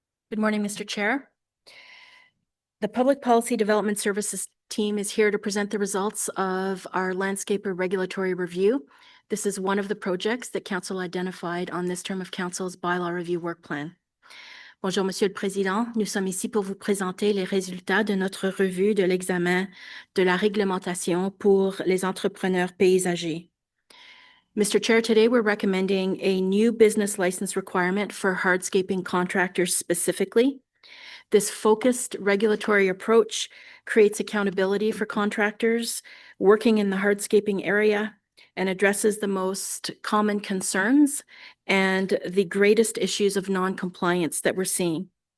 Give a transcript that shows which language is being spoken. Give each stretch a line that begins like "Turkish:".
English: Good morning, Mr. Chair. The Public Policy Development Services team is here to present the results of our landscaper regulatory review. This is one of the projects that Council identified on this term of Council's bylaw review work plan.
French: Bonjour, Monsieur le Président. Nous sommes ici pour vous présenter les résultats de notre revue de l'examen de la réglementation pour les entrepreneurs paysagers.
English: Mr. Chair, today we're recommending a new business license requirement for hardscaping contractors specifically. This focused regulatory approach creates accountability for contractors working in the hardscaping area and addresses the most common concerns and the greatest issues of non-compliance that we're seeing.